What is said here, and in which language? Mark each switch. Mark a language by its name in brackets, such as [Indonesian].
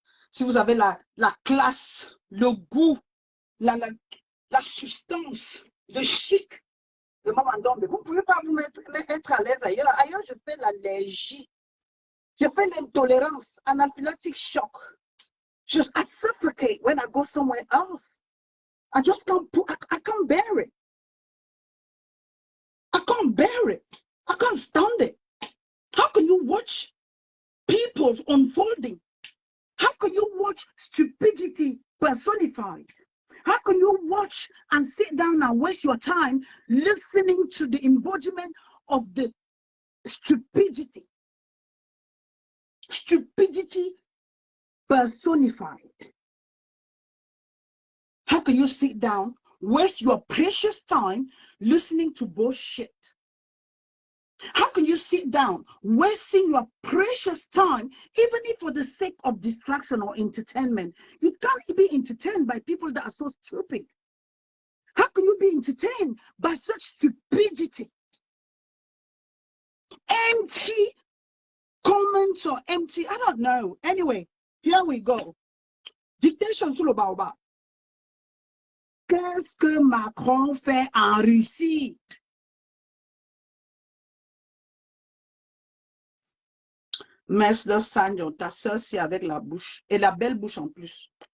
[French] Si vous avez la classe, le goût, la substance, le chic de Mamandombe, vous ne pouvez pas vous être à l'aise ailleurs. Ailleurs, je fais l'allergie. Je fais l'intolérance, [English] anaphylactic shock. I suffocate when I go somewhere else. I just can't I can't bear it. I can't bear it. I can't stand it. How can you watch people unfolding? How can you watch stupidity personified? How can you watch and sit down and waste your time listening to the embodiment of the stupidity? Stupidity personified. How can you sit down, waste your precious time listening to bullshit? How can you sit down, wasting your precious time, even if for the sake of distraction or entertainment? You can't be entertained by people that are so stupid. How can you be entertained by such stupidity? Empty comments or empty, I don't know. Anyway, here we go. Dictation [French] sur le baobab. Qu'est-ce que Macron fait en Russie? Mess de Sanjo, ta soeur, c'est avec la bouche. Et la belle bouche en plus.